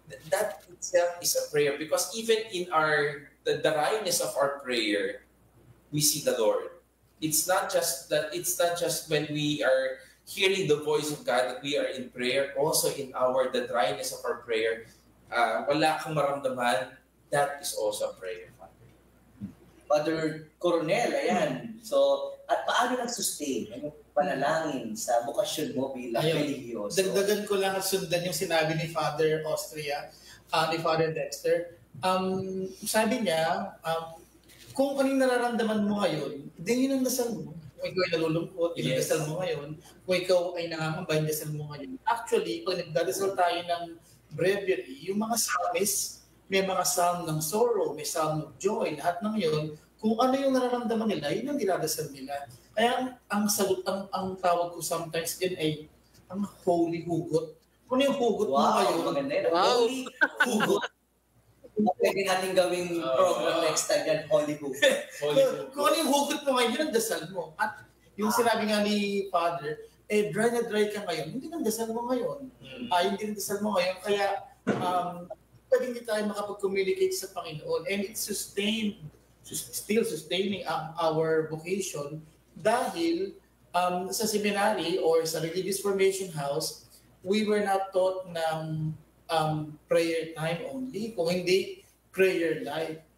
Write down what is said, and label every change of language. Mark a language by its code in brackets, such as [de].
[en] that itself is a prayer, because even in the dryness of our prayer, we see the Lord. It's not just when we are hearing the voice of God that we are in prayer. Also in the dryness of our prayer, [tl] wala kang maramdaman, [en] that is also a prayer, Father. [tl] Father Coronel, ayan. So, at paano nag-sustain ang panalangin sa bukasyon mo bilang religyoso? Dagdagan ko lang at sundan yung sinabi ni Father Austria, ni Father Dexter. Sabi niya, kung anong nararamdaman mo ngayon, din yun ang dasal mo. Kung ikaw ay nalulungkot, yung dasal mo ngayon. Kung ikaw ay nangangamba, yung dasal mo ngayon. Actually, pag nagdadasal tayo ng breviary, yung mga psalmist, may mga psalm ng sorrow, may psalm of joy, lahat ng yun, kung ano yung nararamdaman nila, yun ang dinadasal nila. Kaya ang sagot, ang tawag ko sometimes din ay ang holy hugot. Kung ano yung hugot mo ngayon, maganda yun. Holy hugot. Pwede natin gawing program next time yan, holy hugot. Kung ano yung hugot mo ngayon, yun ang dasal mo. At yung sinabi nga ni Father, dry na dry ka ngayon, hindi nang dasal mo ngayon. Hindi nang dasal mo ngayon, kaya pwede hindi tayo makapag-communicate sa Panginoon. [en] And it's still sustaining our vocation [tl] dahil sa [en] seminary or sa religious formation house, we were not taught ng prayer time only, [tl] kung hindi [en] prayer life.